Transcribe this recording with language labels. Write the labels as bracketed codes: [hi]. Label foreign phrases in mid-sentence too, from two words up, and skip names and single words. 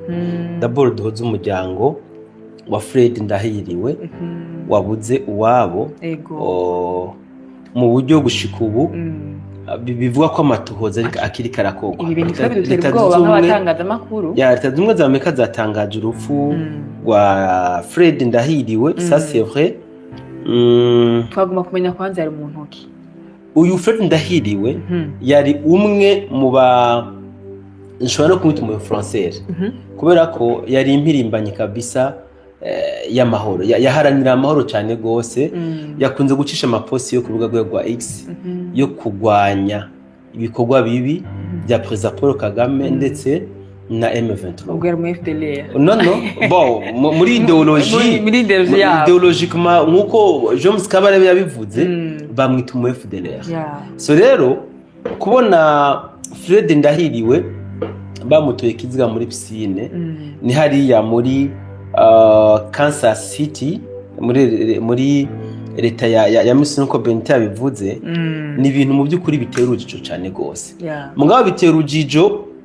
[rn] D'abord duhoze umuryango wa Fred Ndahiriwe wabuze uwabo mu buryo gushika ubu. Bivuga ko amatuhoza akiri karakogwa. Ibi bintu bidutera ubwoba nk'abatangaza amakuru. Leta zimwe za Amerika zatangaje urupfu rwa Fred Ndahiriwe. [fr] Ça c'est vrai. [rn] Twagomba kumenya kwanza yari umuntu ki. Uyu Fred Ndahiriwe yari umwe mu nshobora no kumwita mu Français, kubera ko yari impirimbanyi kabisa y'amahoro, yaharanira amahoro cyane gose. Yakunze gucisha amaposti yo ku rubuga rwa X yo kugwanya ibikorwa bibi bya President Paul Kagame ndetse na M23. Ubwo mu FDLR. Muri ideologiquement nkuko James Kabarebe yabivuze, bamwita mu FDLR. So rero kubona Fred Ndahiriwe bamutoye kiziga muri piscine ni hariya muri Kansas City, muri leta ya Misiri nko Benita yabivuze ni ibintu mu by'ukuri bitera urujijo cyane gose mugabo bitera urujijo